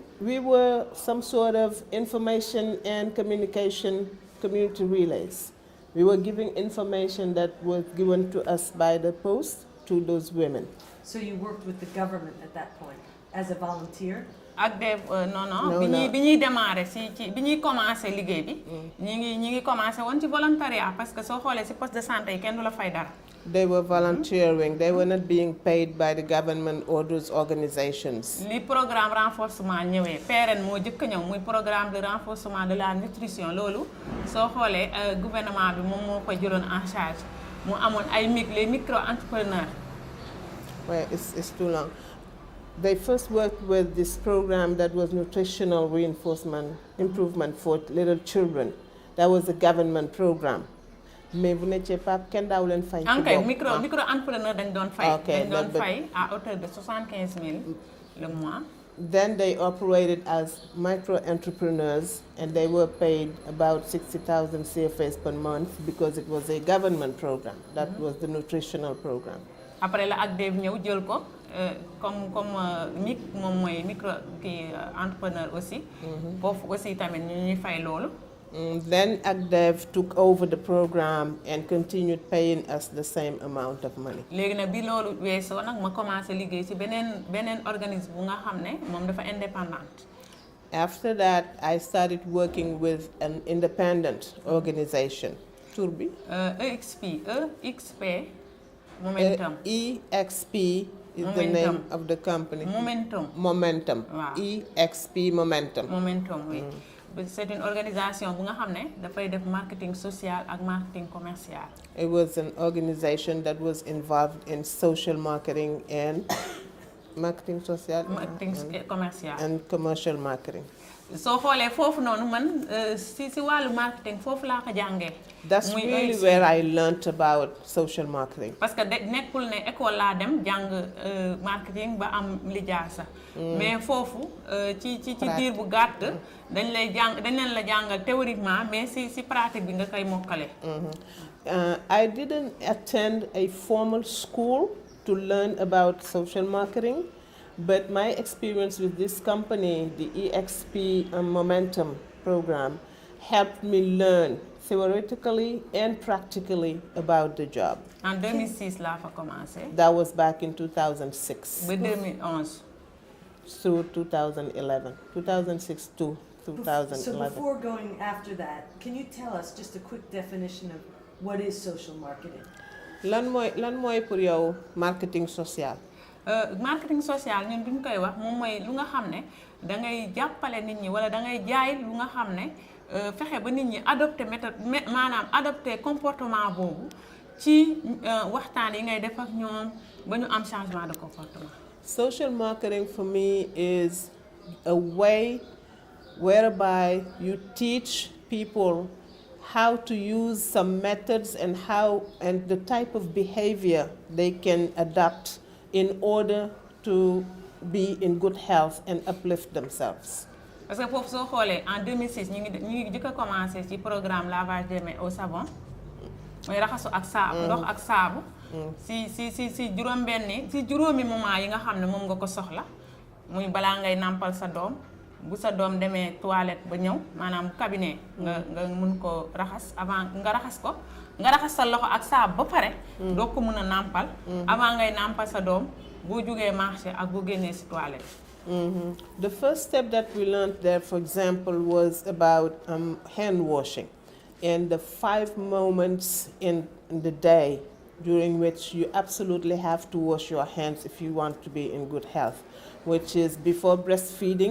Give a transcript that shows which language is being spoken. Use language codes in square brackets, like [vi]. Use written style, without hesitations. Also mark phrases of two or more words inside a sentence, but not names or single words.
[en] We were some sort of information and communication community relays. We were giving information that was given to us by the post to those women. So you worked with the government at that point as a volunteer? [wo] ak Dave non [en] No. [wo] bi ñuy démarrer ci bi ñuy commencer liggéey bi. ñi ngi commencer woon ci volontariat [fr] parce que [wo] soo xoolee ci [fr] poste de santé [wo] yi kenn du la fay dara. [en] They were volunteering. They were not being paid by the government or those organizations. [wo] li [fr] programme renforcement [wo] ñëwee PRN moo jëkk ñëw muy [fr] programme de renforcement de la nutrition [wo] loolu soo xoolee gouvernement bi moom moo koy jëloon [fr] en charge [wo] mu amoon ay [fr] les micro-entrepreneurs. [en] Well, it's too long. They first worked with this program that was nutritional reinforcement improvement for little children. That was a government program. [fr] Mais vous n'étiez pas [wo] kenn daaw leen fay. Ok, micro-entrepreneur dañ doon fay. [en] Okay, [wo] dañ doon fay [fr] à hauteur de 75 000 le mois. [en] Then they operated as micro-entrepreneurs and they were paid about 60,000 CFAs per month because it was a government program. That was the nutritional program. [wo] Après la ak Dave ñëw jël ko comme MIC moom mooy [fr] micro entrepreneur aussi. [wo] Foofu aussi tamit ñu ñuy fay loolu. [en] Then ACDEV took over the program and continued paying us the same amount of money. [wo] léegi nag bi loolu weesoo nag ma commencé liggéey ci beneen organisme bu nga xam ne moom dafa indépendante. [en] After that, I started working with an independent organization. [wo] Tur bi? [en] EXP Momentum. EXP is the name of the company. Momentum. Wow. EXP Momentum. Momentum, [fr] oui. C'est une organisation [wo] bu nga xam ne dafay def [fr] marketing social [wo] ak [fr] marketing commercial. [en] It was an organization that was involved in social marketing and marketing social commercial and commercial marketing. [wo] soo xoolee foofu noonu man si wàllu marketing foofu laa ko jàngee. [en] That's really where I learned about social marketing. [wo] parce que nekkul ne école laa dem jàng marketing ba am lijaasa. mais foofu ci diir bu gàtt dañ leen la jàngal théoriquement mais si pratique bi nga koy mokkale. [en] I didn't attend a formal school to learn about social marketing. But my experience with this company, the EXP Momentum program, helped me learn theoretically and practically about the job. [wo] En 2006 laa fa commencé. [en] That was back in 2006. [wo] Ba 2011. [en] Through 2011. 2006 to 2011. So before going after that, can you tell us just a quick definition of what is social marketing? [wo] Lan mooy pour yow [fr] marketing social? Marketing social [wo] ñun duñ koy wax moom mooy lu nga xam ne da ngay jàppale nit ñi wala da ngay jaay lu nga xam ne fexe ba nit ñi [fr] adopté méthode [wo] maanaam [fr] adopté comportement [wo] boobu ci waxtaan yi ngay def ak ñoom ba ñu am [fr] changement de comportement. [en] Social marketing for me is a way whereby you teach people how to use some methods and the type of behavior they can adopt in order to be in good health and uplift themselves. [fr] Parce que [wo] foofu soo xoolee en 2006 ñu ngi jëkk a commencé ci [fr] programme lavage des mains au savon [wo] mooy raxasu ak saabu ndox ak saabu si juróomi moment yi nga xam ne moom nga ko soxla muy balaa ngay nàmpal sa doom bu sa doom demee toilette ba ñëw maanaam cabinet nga mun ko raxas avant nga raxas sa loxo ak saabu ba pare doo ko mun a nàmpal avant ngay nàmpal sa doom boo jugee marché ak boo génnee si toilette. [en] The first step that we learned there, for example, was about hand washing and the 5 moments in the day during which you absolutely have to wash your hands if you want to be in good health, which is before breastfeeding.